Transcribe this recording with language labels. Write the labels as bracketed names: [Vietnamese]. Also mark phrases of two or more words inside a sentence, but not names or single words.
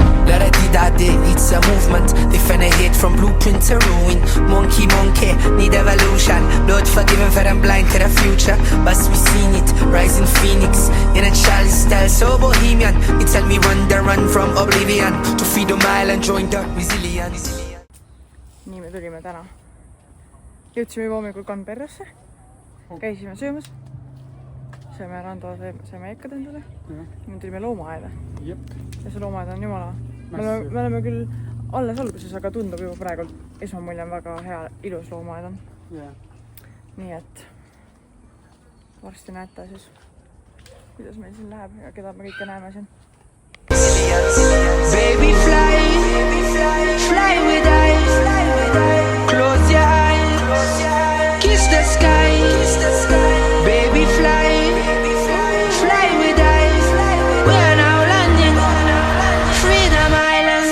[English] La-da-di-da-di, it's a movement. They finna hit from blueprint to ruin. Monkey, need evolution. Lord forgiven for them blind to the future. But we seen it, rising phoenix. In a chalice style, so bohemian. You tell me run from oblivion. To Freedom Island, join the resilience. [Estonian] Nii me tulime täna. Jõudsime juba hommikul Canberrasse. Käisime söömas. Sööme Rando, sööme ikkad endale. Me tulime loomaaeda. Ja see loomaaed on jumala. Me oleme küll alles alguses, aga tundub juba praegu esmamulje on väga hea, ilus loomaaed on. Nii et varsti näete siis, kuidas meil siin läheb ja keda me kõike näeme siin. [English] Baby fly with eyes. Close your eyes. Kiss the sky. Baby fly with eyes. We're now landing Freedom Island.